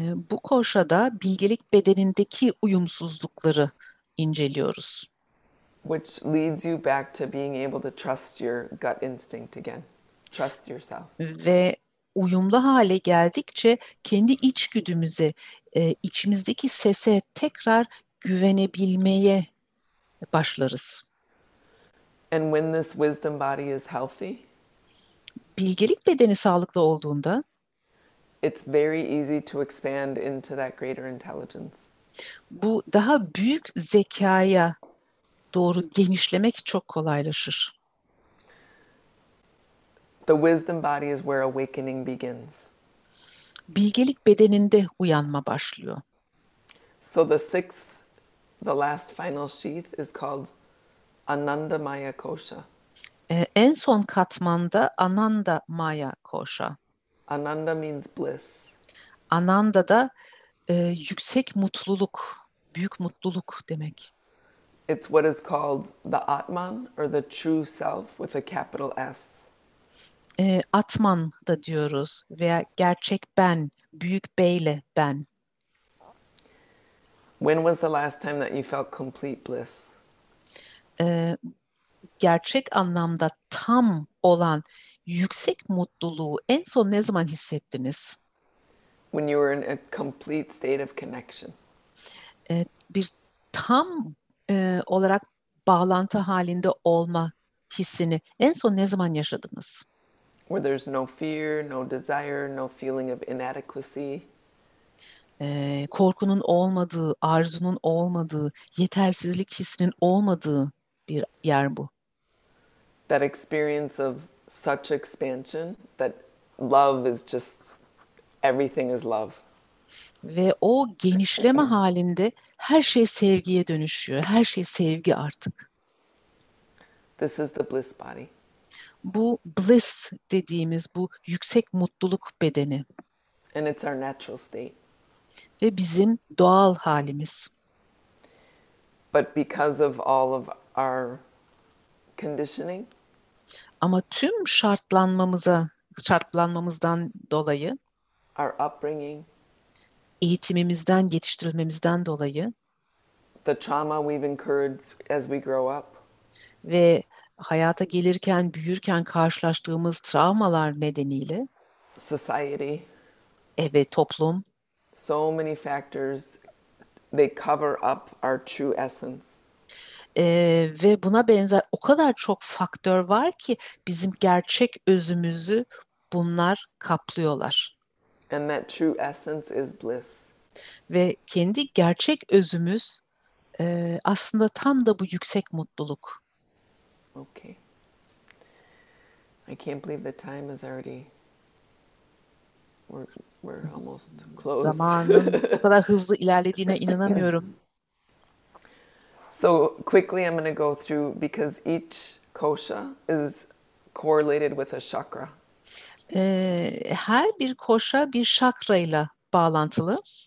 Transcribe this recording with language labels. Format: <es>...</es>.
<tr>Bu koşada bilgelik bedenindeki uyumsuzlukları inceliyoruz.</tr> <en>Which leads you back to being able to trust your gut instinct again. Trust yourself.</en> <tr>Ve uyumlu hale geldikçe kendi içgüdümüze, içimizdeki sese tekrar güvenebilmeye başlarız.</tr> <en>And when this wisdom body is healthy,</en> <tr>Bilgelik bedeni sağlıklı olduğunda</tr> <en>it's very easy to expand into that greater intelligence.</en> <tr>bu daha büyük zekaya doğru genişlemek çok kolaylaşır.</tr> <en>The wisdom body is where awakening begins.</en> <tr>Bilgelik bedeninde uyanma başlıyor.</tr> <en>So the sixth, the last final sheath is called Ananda Maya Kosha.</en> <tr>En son katmanda Ananda Maya Kosha.</tr> <en>Ananda means bliss.</en> <tr>Ananda da yüksek mutluluk, büyük mutluluk demek.</tr> <en>It's what is called the Atman, or the true self with a capital S.</en> <tr>Atman da diyoruz veya gerçek ben, büyük beyle ben.</tr> <en>When was the last time that you felt complete bliss?</en> <tr>Gerçek anlamda tam olan yüksek mutluluğu en son ne zaman hissettiniz?</tr> <en>When you were in a complete state of connection.</en> <tr>Bir tam olarak bağlantı halinde olma hissini en son ne zaman yaşadınız?</tr> <en>Where there's no fear, no desire, no feeling of inadequacy.</en> <tr>Korkunun olmadığı, arzunun olmadığı, yetersizlik hissinin olmadığı bir yer bu.</tr> <en>That experience of such expansion that love is just, everything is love.</en> <tr>Ve o genişleme halinde her şey sevgiye dönüşüyor. Her şey sevgi artık.</tr> <en>This is the bliss body.</en> <tr>Bu bliss dediğimiz bu yüksek mutluluk bedeni</tr> <en>And it's our natural state.</en> <tr>ve bizim doğal halimiz.</tr> <en>But because of all of our conditioning,</en> <tr>Ama tüm şartlanmamızdan dolayı,</tr> <en>our upbringing,</en> <tr>eğitimimizden, yetiştirilmemizden dolayı</tr> <en>the trauma we've incurred as we grow up,</en> <tr>ve hayata gelirken, büyürken karşılaştığımız travmalar nedeniyle</tr> <en>society,</en> <tr>toplum,</tr> <en>so many factors, they cover up our true essence.</en> <tr>Ve buna benzer o kadar çok faktör var ki bizim gerçek özümüzü bunlar kaplıyorlar.</tr> <en>And that true essence is bliss.</en> <tr>Ve kendi gerçek özümüz aslında tam da bu yüksek mutluluk.</tr> <en>Okay. I can't believe the time is already, we're almost close.</en> <tr>Zamanın o kadar hızlı ilerlediğine inanamıyorum.</tr> <en>So quickly I'm going to go through, because each kosha is correlated with a chakra.</en> <tr>Her bir koşa bir şakrayla bağlantılı.</tr>